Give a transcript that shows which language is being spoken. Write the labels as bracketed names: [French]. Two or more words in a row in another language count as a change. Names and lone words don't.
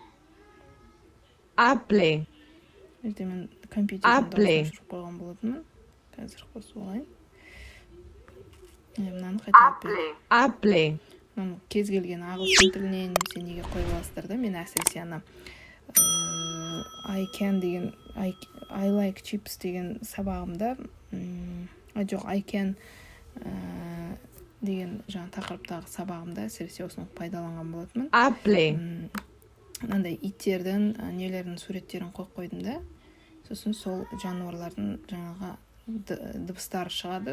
[Kazakh] Apple. Ерте мен компьютерден дауысын шығып қойған болатынмын. Қазір қосып алайын. Мынаны қайталап береді. Apple. Кез келген ағылшын тілінен немесе неге қойып аласыздар да, мен әсіресе ана [English] I like chips [Kazakh] деген сабағымда, жоқ, [English] I can [Kazakh] деген жаңа тақырыптағы сабағымда әсіресе осыны пайдаланған болатынмын. Apple. Мынандай иттердің, нелердің суреттерін қойып қойдым да. Сосын сол жануарлардың жаңағы дыбыстары шығады.